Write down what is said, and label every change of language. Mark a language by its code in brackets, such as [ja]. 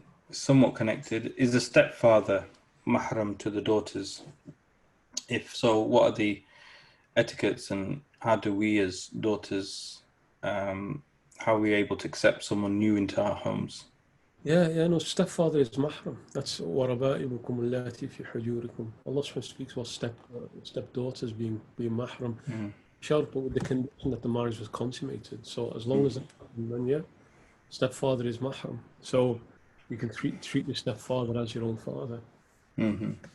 [en] Somewhat connected, is the stepfather mahram to the daughters? If so, what are the etiquettes, and how do we as daughters, how are we able to accept someone new into our homes? Yeah, no, stepfather is mahram. That's [ar] وَرَبَائِبُكُمُ اللَّاتِي فِي حُجُورِكُم. [en] Allah speaks about stepdaughters being mahram. Sure, but with the condition that the marriage was consummated. So as long as then yeah, stepfather is mahram. So you can treat your stepfather as your own father. Mm-hmm.